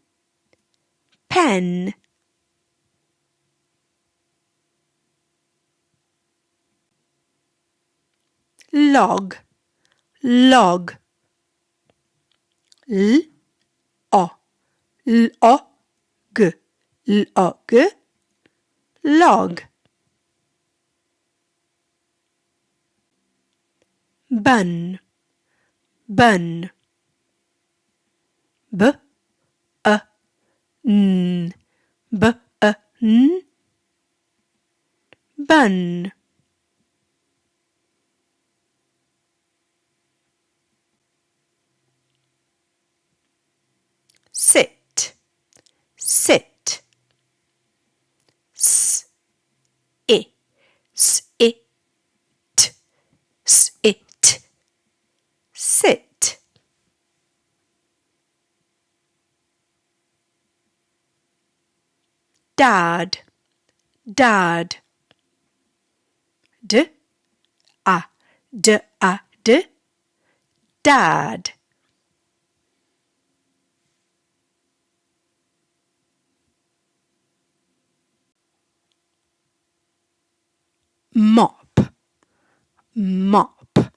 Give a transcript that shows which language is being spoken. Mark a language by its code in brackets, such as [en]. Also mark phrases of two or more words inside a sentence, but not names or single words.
[en] Pen. Log, log. L-o, l-o-g, l-o-g. Log. Bun, bun. B-a-n, b-a-n. Bun. Sit, sit. S-I, s-it, s-it. Sit. Dad, dad. D-a-d-a-d. Dad. Mop, mop.